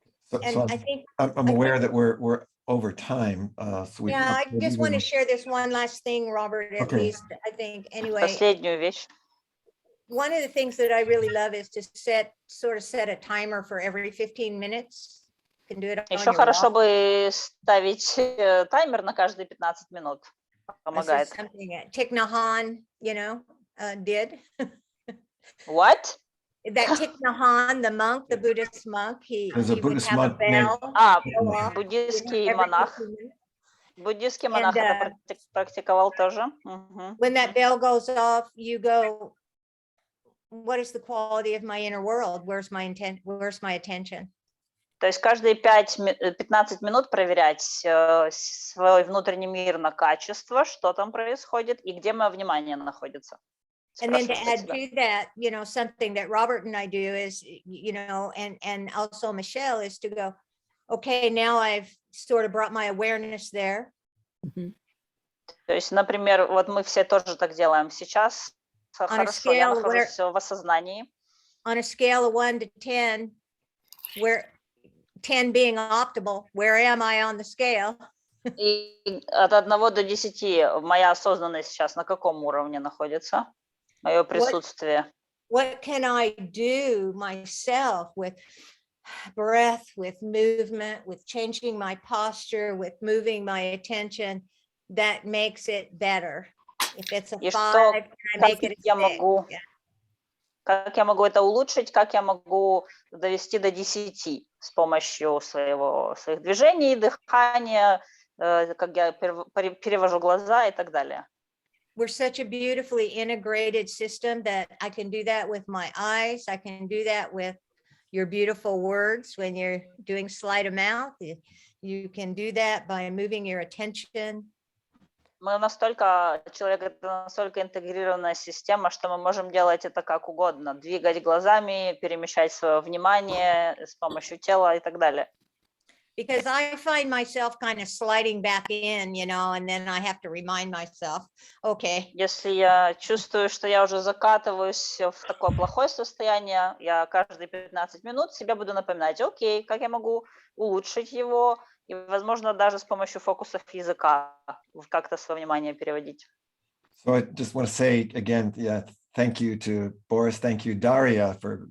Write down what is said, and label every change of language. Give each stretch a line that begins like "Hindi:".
English: So I'm aware that we're over time. I just want to share this one last thing, Robert, at least, I think, anyway.
Russian: Последнюю вещь.
English: One of the things that I really love is to set a timer for every 15 minutes. You can do it on
Russian: Еще
English: your
Russian: хорошо
English: walk.
Russian: бы ставить таймер на каждые 15 минут. Помогает.
English: This is something that Thich Nhat Hanh, did. What? That Thich Nhat Hanh, the monk, the Buddhist monk, he would have a bell.
Russian: Буддийский монах. Буддийский монах это практиковал тоже.
English: When that bell goes off, you go, what is the quality of my inner world? Where's my attention?
Russian: То есть каждые 15 минут проверять свой внутренний мир на качество, что там происходит и где мое внимание находится.
English: And then to add to that, something that Robert and I do is, and also Mishel, is to go, okay, now I've sort of brought my awareness there.
Russian: То есть, например, вот мы все тоже так делаем сейчас. Хорошо, я нахожусь в осознании.
English: On a scale of 1 to 10, where 10 being optimal, where am I on the scale?
Russian: И от 1 до 10 моя осознанность сейчас на каком уровне находится? Мое присутствие.
English: What can I do myself with breath, with movement, with changing my posture, with moving my attention that makes it better? If it's a 5, can I make it a 6?
Russian: Как я могу это улучшить, как я могу довести до 10 с помощью своих движений, дыхания, как я перевожу глаза и так далее.
English: We're such a beautifully integrated system that I can do that with my eyes. I can do that with your beautiful words when you're doing sleight of mouth. You can do that by moving your attention.
Russian: Мы человек это настолько интегрированная система, что мы можем делать это как угодно, двигать глазами, перемещать свое внимание с помощью тела и так далее.
English: because I find myself kind of sliding back in, you know, and then I have to remind myself, okay.
Russian: Если я чувствую, что я уже закатываюсь в такое плохое состояние, я каждые 15 минут себе буду напоминать, окей, как я могу улучшить его, и, возможно, даже с помощью фокусов языка как-то свое внимание переводить.
English: So I just want to say again, yeah, thank you to Boris, thank you, Daria, for